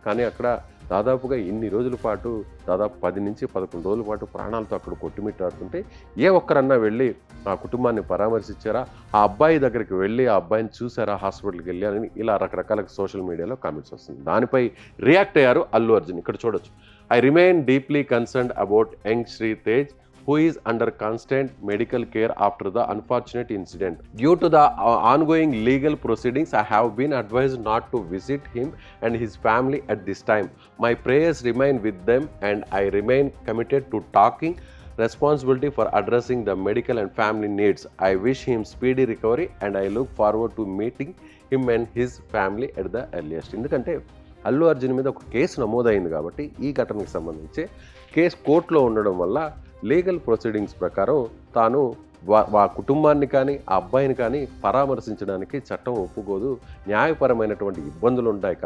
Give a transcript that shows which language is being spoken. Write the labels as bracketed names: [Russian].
[Telugu] కానీ అక్కడ దాదాపుగా ఇన్ని రోజుల పాటు, దాదాపు 10 నుంచి 11 రోజుల పాటు ప్రాణాలతో అక్కడ కొట్టుమిట్టాడుతుంటే ఏ ఒక్కరన్నా వెళ్ళి ఆ కుటుంబాన్ని పరామర్శించారా, ఆ అబ్బాయి దగ్గరికి వెళ్ళి ఆ అబ్బాయిని చూసారా, హాస్పిటల్కి వెళ్ళి అని ఇలా రకరకాల సోషల్ మీడియాలో కామెంట్స్ వస్తుంది. దానిపై రియాక్ట్ అయ్యారు అల్లు అర్జున్. ఇక్కడ చూడొచ్చు. [English] I remain deeply concerned about young Sritej, who is under constant medical care after the unfortunate incident. Due to the ongoing legal proceedings, I have been advised not to visit him and his family at this time. My prayers remain with them and I remain committed to taking responsibility for addressing the medical and family needs. I wish him speedy recovery and I look forward to meeting him and his family at the earliest. [Telugu] ఎందుకంటే అల్లు అర్జున్ మీద ఒక case నమోదైంది కాబట్టి ఈ ఘటనకు సంబంధించి case కోర్టులో ఉండడం వల్ల లీగల్ ప్రొసీడింగ్స్ ప్రకారం తాను ఆ కుటుంబాన్ని కానీ ఆ అబ్బాయిని కానీ పరామర్శించడానికి చట్టం ఒప్పుకోదు, న్యాయపరమైనటువంటి ఇబ్బందులు ఉంటాయి.